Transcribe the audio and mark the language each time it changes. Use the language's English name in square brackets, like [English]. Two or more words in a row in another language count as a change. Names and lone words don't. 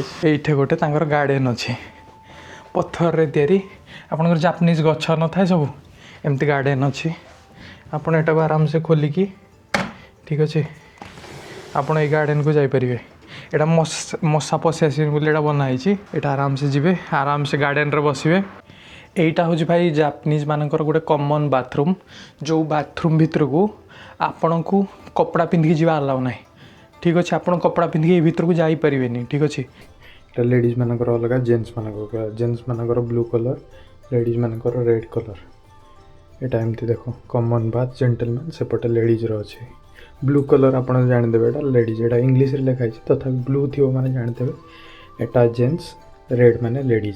[Odia] ଏଇଠି ଗୋଟେ ତାଙ୍କର ଗାର୍ଡ଼େନ୍ ଅଛି, ପଥରରେ ତିଆରି। ଆପଣଙ୍କର ଜାପାନିଜ୍ ଗଛ ନଥାଏ ସବୁ, ଏମିତି ଗାର୍ଡ଼େନ୍ ଅଛି। ଆପଣ ଏଟାକୁ ଆରାମସେ ଖୋଲିକି, ଠିକ୍ ଅଛି, ଆପଣ ଏଇ ଗାର୍ଡ଼େନ୍କୁ ଯାଇପାରିବେ। ଏଇଟା ମଶା ପଶି ଆସିବେନି ବୋଲି ଏଇଟା ବନା ହେଇଛି। ଏଇଟା ଆରାମସେ ଯିବେ, ଆରାମସେ ଗାର୍ଡ଼େନ୍ରେ ବସିବେ। [Bangla] এইটা হচ্ছে ভাই জাপানিজ [Odia] মানଙ୍କର ଗୋଟେ [English] common bathroom, [Odia] ଯେଉଁ ବାଥରୁମ୍ ଭିତରକୁ ଆପଣଙ୍କୁ କପଡ଼ା ପିନ୍ଧିକି ଯିବା ଆଲାଉ ନାହିଁ। ଠିକ୍ ଅଛି, ଆପଣ କପଡ଼ା ପିନ୍ଧିକି ଏଇ ଭିତରକୁ ଯାଇପାରିବେନି। ଠିକ୍ ଅଛି, [Bangla] এটা লেডিজ [Odia] ମାନଙ୍କର ଅଲଗା, ଜେଣ୍ଟସ୍ ମାନଙ୍କର [English] blue color, [Odia] ଲେଡ଼ିଜ୍ ମାନଙ୍କର [English] red color. [Odia] ଏଇଟା ଏମିତି ଦେଖ, [English] common bath gentleman, [Odia] ସେପଟେ ଲେଡ଼ିଜ୍ର ଅଛି। [English] blue color [Odia] ଆପଣ ଜାଣିଦେବେ ଏଇଟା ଲେଡ଼ିଜ୍, ଏଇଟା ଇଂଲିଶରେ ଲେଖା ହେଇଛି, ତଥାପି ବ୍ଲୁ ଥିବ ମାନେ ଜାଣିଦେବେ ଏଇଟା ଜେଣ୍ଟସ୍, ରେଡ୍ ମାନେ ଲେଡ଼ିଜ୍।